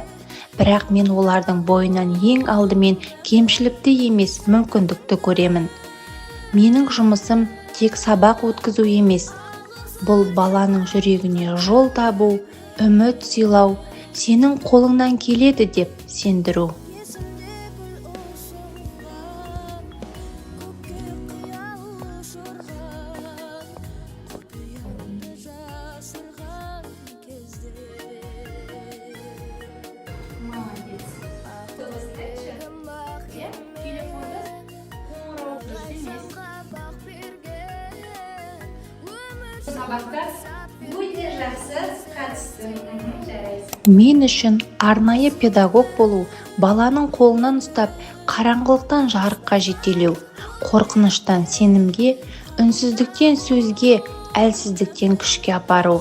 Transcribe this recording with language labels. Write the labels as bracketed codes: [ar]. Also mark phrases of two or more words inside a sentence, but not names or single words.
[kk] Бірақ мен олардың бойынан ең алдымен кемшілікті емес, мүмкіндікті көремін. Менің жұмысым тек сабақ өткізу емес. Бұл баланың жүрегіне жол табу, үміт сыйлау, сенің қолыңнан келеді деп сендіру. [ru] Молодец. Кто встреча? Я [kk] телефонда қоңырау емес. Сабақта өте жақсы қатыстың. Жарайсың. Мен үшін арнайы педагог болу, баланың қолынан ұстап, қараңғылықтан жарыққа жетелеу, қорқыныштан сенімге, үнсіздіктен сөзге, әлсіздіктен күшке апару.